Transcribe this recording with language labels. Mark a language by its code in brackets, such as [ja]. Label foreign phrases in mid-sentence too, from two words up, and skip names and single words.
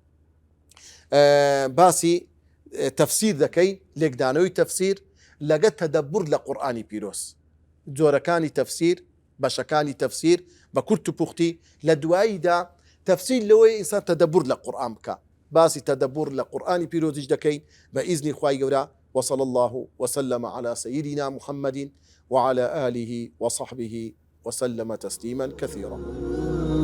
[ckb] باسی تەفسیر دەکەین لێکدانەوەی تەفسیر لەگە تەدەبور لە قورئانی پیرۆز جۆرەکانی تەفسیر بەشەکانی تەفسیر بە کورت و پوختی لە دواییدا تەفسیر لەوەی ئینسان تەدەبور لە قورئان بکە باسی تەدەبور لە قورئانی پیرۆزیش دەکەین بە ئیزنی خوای گەورە [ar] وصلى الله وسلم على سيدنا محمد وعلى آله وصحبه وسلم تسليما كثيرا.